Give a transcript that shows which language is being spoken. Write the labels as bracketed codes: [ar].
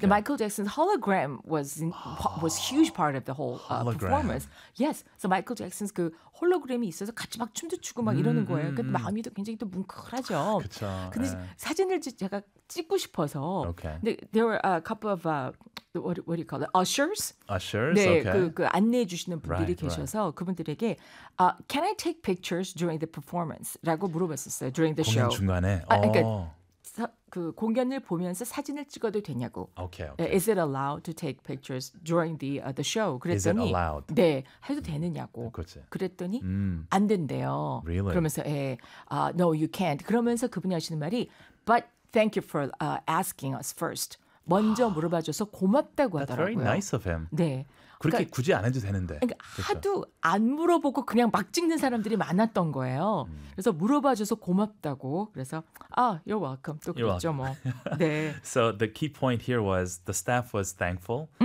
[en] The Michael Jackson's hologram was huge part of the whole performance. Yes, so [ko] Michael Jackson's 그 홀로그램이 있어서 같이 막 춤도 추고 막 이러는 거예요. 그 마음이 또 굉장히 또 뭉클하죠. 그쵸. 근데 yeah. 사진을 제가 찍고 싶어서. [en] Okay. [ko] 근데 [en] there were a couple of what do you call it? Ushers. Ushers. [ko] 네, [en] okay. [ko] 그 안내해 주시는 분들이 right, 계셔서 right. 그분들에게 [en] can I take pictures during the performance? [ko] 라고 물어봤었어요. [en] During the [ko] 공연 [en] show. [ko] 중간에. 그 공연을 보면서 사진을 찍어도 되냐고. [en] Okay, okay. Is it allowed to take pictures during the show? [ko] 그랬더니 [en] Is it allowed? [ko] 네, 해도 되느냐고. 그치. 그랬더니 안 된대요. [en] Really? [ko] 그러면서 예, [en] no, you can't. [ko] 그러면서 그분이 하시는 말이 [en] But thank you for asking us first. [ko] 먼저 물어봐줘서 고맙다고 하더라고요. [en] That's very nice of him. [ko] 네. 그렇게 그러니까, 굳이 안 해도 되는데. 그러니까 하도 안 물어보고 그냥 막 찍는 사람들이 많았던 거예요. 그래서 물어봐줘서 고맙다고. 그래서 아, [en] you're welcome. [ko] 또 그랬죠 뭐. 네. [en] So the key point here was the staff was thankful.